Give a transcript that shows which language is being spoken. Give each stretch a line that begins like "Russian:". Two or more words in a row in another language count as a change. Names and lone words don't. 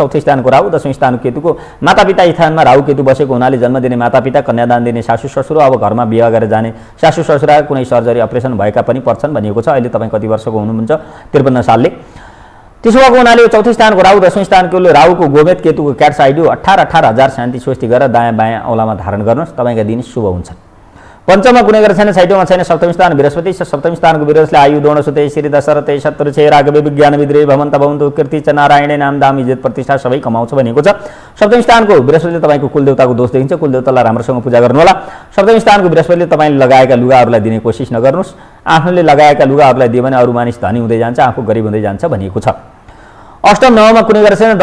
Nepali: चौथो स्थानको राहु, 10औं स्थानको केतुको मातापिता स्थानमा राहु केतु बसेको हुनाले जन्म दिने मातापिता, कन्यादान दिने सासू ससुर, अब घरमा बिहा गरेर जाने सासू ससुरा, कुनै सर्जरी अपरेसन भएका पनि पर्छन् भनेको छ। अहिले तपाईँ कति वर्षको हुनुहुन्छ? 53 सालले। त्यसो भएको हुनाले चौथो स्थानको राहु, 10औं स्थानको राहुको गोमेत केतुको
English: cat's eye
Nepali: 18,000 शान्ति स्वस्ति गरेर दायाँ बायाँ औलामा धारण गर्नुहोस्, तपाईँका दिन शुभ हुन्छ। पञ्चममा कुनै गरेर छैन, छैटौँमा छैन। सप्तम स्थान बृहस्पति छ। सप्तम स्थानको बृहस्पतिले
Sanskrit: आयु दोण सुते श्री दशरथे शत्रु छे राघवे विज्ञान विद्रे भवन्त भवन्तु कीर्ति च नारायणे
Nepali: नाम दाम इज्जत प्रतिष्ठा सबै कमाउँछ भनेको छ। सप्तम स्थानको बृहस्पतिले तपाईँको कुलदेवताको दोष देखिन्छ, कुलदेवतालाई राम्रोसँग पूजा गर्नु होला। सप्तम स्थानको बृहस्पतिले तपाईँले लगाएका लुगाहरूलाई दिने कोसिस नगर्नुहोस्, आफूले लगाएका लुगाहरूलाई दियो भने अरू मानिस धनी हुँदै जान्छ, आफू गरिब हुँदै जान्छ भनिएको छ। अष्टम नवमा कुनै गरेर छैन।